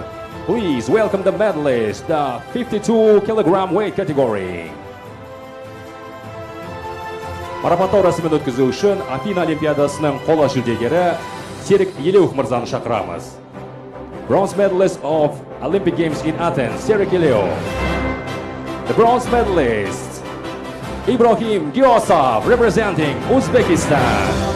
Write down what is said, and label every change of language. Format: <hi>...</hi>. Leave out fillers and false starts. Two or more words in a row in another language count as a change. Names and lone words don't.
<en>Please welcome the medalists, the 52 kilogram weight category.</en> <kk>Марапаттау рәсімін өткізу үшін Афина Олимпиадасының қола жүлдегері Серік Елеуов мырзаны шақырамыз.</kk> <en>Bronze medalist of Olympic Games in Athens, Serік Елеуов. The bronze medalist Ibrahim Giosov representing Uzbekistan.</en>